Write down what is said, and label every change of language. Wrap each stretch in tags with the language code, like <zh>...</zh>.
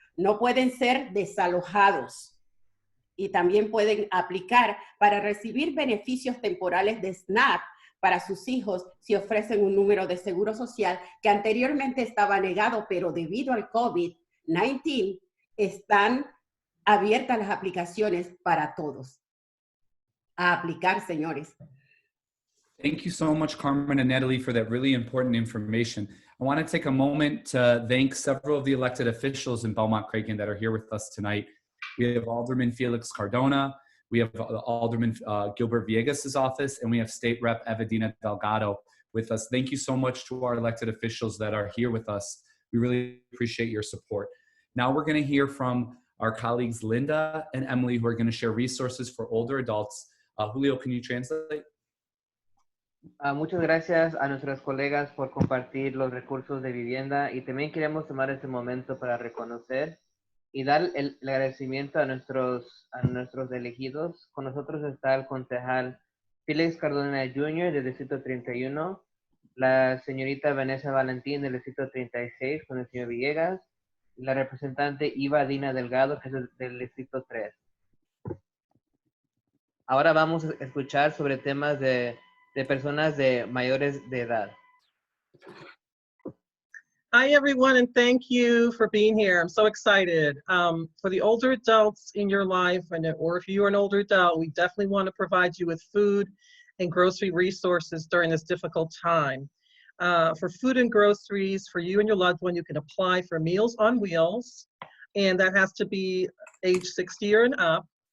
<es>No pueden ser desalojados. Y también pueden aplicar para recibir beneficios temporales de SNAP para sus hijos si ofrecen un número de seguro social que anteriormente estaba negado, pero debido al COVID-19 están abiertas las aplicaciones para todos. A aplicar, señores.</es> <en>Thank you so much, Carmen and Natalie, for that really important information. I want to take a moment to thank several of the elected officials in Belmont Cragin that are here with us tonight. We have Alderman Felix Cardona, we have Alderman Gilbert Villegas' office, and we have State Rep Evedina Delgado with us. Thank you so much to our elected officials that are here with us. We really appreciate your support. Now we're going to hear from our colleagues Linda and Emily, who are going to share resources for older adults. Julio, can you translate?</en> <es>Muchas gracias a nuestros colegas por compartir los recursos de vivienda, y también queremos tomar este momento para reconocer y dar el agradecimiento a nuestros elegidos. Con nosotros está el concejal Félix Cardona Jr. del Distrito 31, la señorita Vanessa Valentín del Distrito 36 con el señor Villegas, y la representante Iva Dina Delgado, que es del Distrito 3. Ahora vamos a escuchar sobre temas de personas de mayores de edad.</es> <en>Hi, everyone, and thank you for being here. I'm so excited. For the older adults in your life, or if you're an older adult, we definitely want to provide you with food and grocery resources during this difficult time. For food and groceries, for you and your loved one, you can apply for Meals on Wheels, and that has to be age 60 or up.</en>